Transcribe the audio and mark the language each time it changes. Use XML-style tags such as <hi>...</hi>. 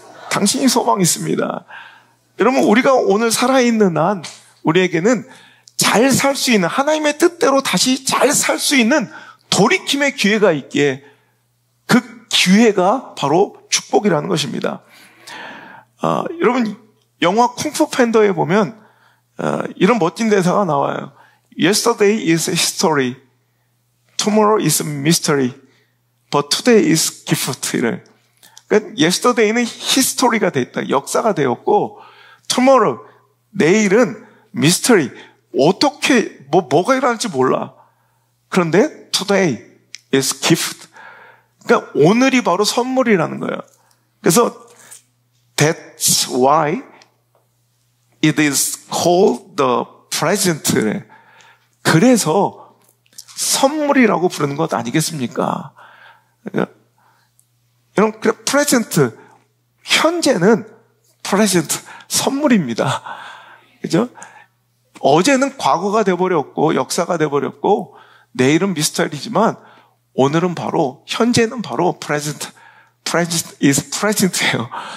<ko>당신이 소망 있습니다. 여러분, 우리가 오늘 살아있는 한 우리에게는 잘 살 수 있는, 하나님의 뜻대로 다시 잘 살 수 있는 돌이킴의 기회가 있기에 그 기회가 바로 축복이라는 것입니다. 여러분, 영화 쿵푸 팬더에 보면 이런 멋진 대사가 나와요.</ko> <en>Yesterday is history, tomorrow is mystery, but today is gift.</en> <ko>이래. 그러니까 yesterday는 history가 됐다, 역사가 되었고, tomorrow, 내일은 mystery, 어떻게 뭐가 일어날지 몰라. 그런데</ko> <en>today is gift.</en> <ko>그러니까 오늘이 바로 선물이라는 거예요. 그래서</ko> <en>that's why it is called the present.</en> <ko>그래서 선물이라고 부르는 것 아니겠습니까? 여러분, present, 현재는 present, 선물입니다. 그죠? 어제는 과거가 돼버렸고 역사가 돼버렸고 내일은 미스터리지만 오늘은 바로, 현재는 바로</ko> <en>present is present</en> <ko>예요.</ko>